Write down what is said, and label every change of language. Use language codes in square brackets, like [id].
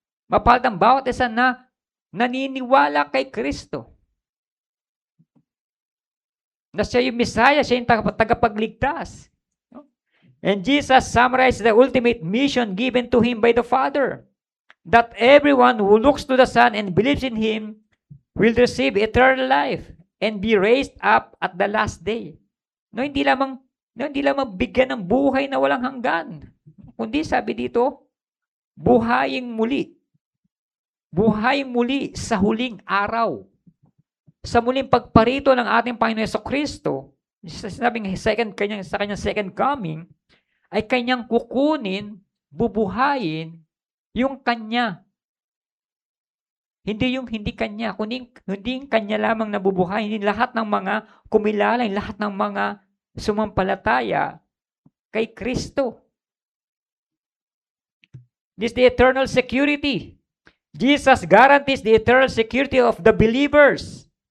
[tl] Mapalad ang bawat isa na naniniwala kay Kristo. Na siya yung Messiah, siya yung tagapagligtas. [en] And Jesus summarized the ultimate mission given to him by the Father. That everyone who looks to the Son and believes in him will receive eternal life and be raised up at the last day. [tl] Hindi lamang bigyan ng buhay na walang hanggan. Kundi sabi dito, buhaying muli. Buhaying muli sa huling araw. Sa muling pagparito ng ating Panginoon Jesucristo, sinabing sa kanyang second coming, ay kanyang kukunin, bubuhayin yung kanya. Hindi kanya, kundi hindi kanya lamang nabubuhay, hindi lahat ng mga kumilala, lahat ng mga sumampalataya kay Kristo. [en] This is the eternal security. Jesus guarantees the eternal security of the believers.